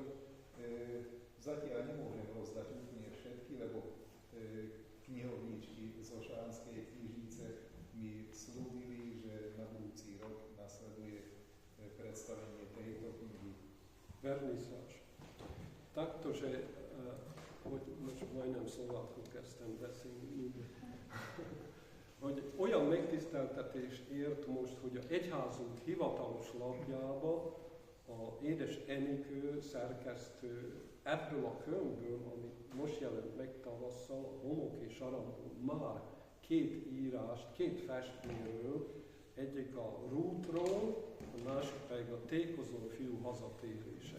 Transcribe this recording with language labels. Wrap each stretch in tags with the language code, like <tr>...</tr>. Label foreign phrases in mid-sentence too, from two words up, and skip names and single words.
<sk>Zatiaľ nemôžem rozdať úplne všetky, lebo knihovníčky zo Šahanskej knižnice mi slúbili, že na budúci rok nasleduje predstavenie tejto knihy. Verniszás. Takto, že</sk> <hu>most majdnem szlovákul kezdtem beszélni, hogy olyan megtiszteltetés ért most, hogy a egyházunk hivatalos lapjába a édes Enikő szerkesztő ebből a könyvből, ami most jelent meg tavasszal, a Homok és Aranyból már 2 írást, 2 festményről, egyik a Rútról, a másik pedig a Tékozó fiú hazatérése.</hu>